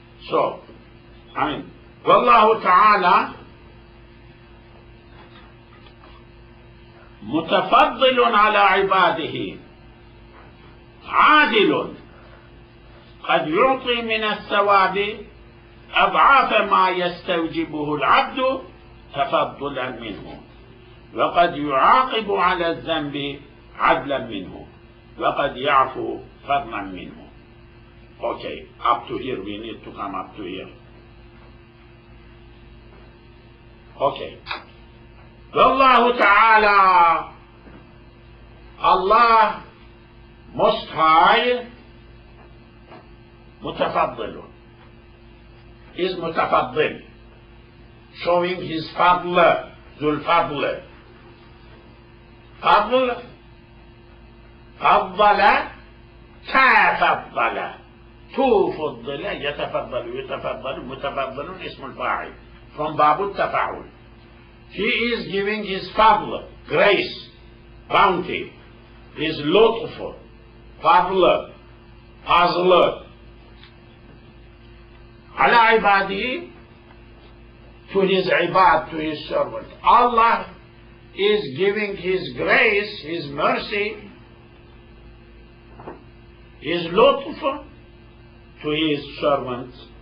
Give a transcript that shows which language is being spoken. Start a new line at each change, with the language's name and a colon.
Arabic: So, Wallahu ta'ala mutafaddilun ala ibadihi عادل قد يعطي من الثواب أضعاف ما يستوجبه العبد تفضلا منه وقد يعاقب على الذنب عدلا منه وقد يعفو فضلا منه.
English: Okay, up to here, we need to come up to here. Okay.
Arabic: والله تعالى,
English: Allah Most High, متفضل, is متفضل, showing his fadl, ذو الفضل.
Arabic: فضل, فضل, تفضل, تفضل, يتفضل, يتفضل, متفضل, اسم الفاعل, from باب التفاعل.
English: He is giving his fadl, grace, bounty, his lutf, fadl, fazl,
Arabic: على عباده,
English: to his ibad, to his servant. Allah is giving his grace, his mercy, his lutf to his servants.